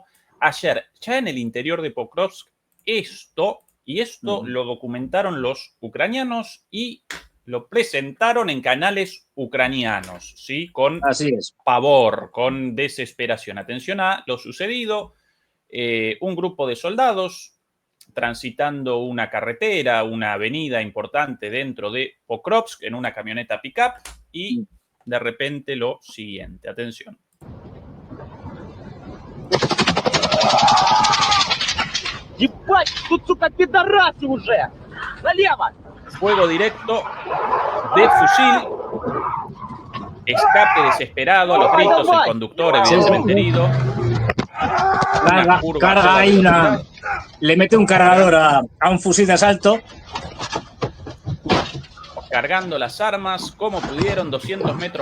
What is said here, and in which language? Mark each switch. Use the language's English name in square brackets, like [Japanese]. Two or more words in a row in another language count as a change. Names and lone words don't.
[Spanish] Ayer, ya en el interior de Pokrovsk, esto lo documentaron los ucranianos y lo presentaron en canales ucranianos, ¿sí? Con pavor, con desesperación. Atención a lo sucedido. Un grupo de soldados transitando una carretera, una avenida importante dentro de Pokrovsk en una camioneta pick-up y de repente lo siguiente. Atención. [Russian] Ебать, тут, сука, пидорасы уже! Налево! [Spanish] Fuego directo de fusil. Escape desesperado a los gritos. El conductor, evidentemente herido. Carga ahí le mete un cargador a un fusil de asalto. Cargando las armas como pudieron, 200 metros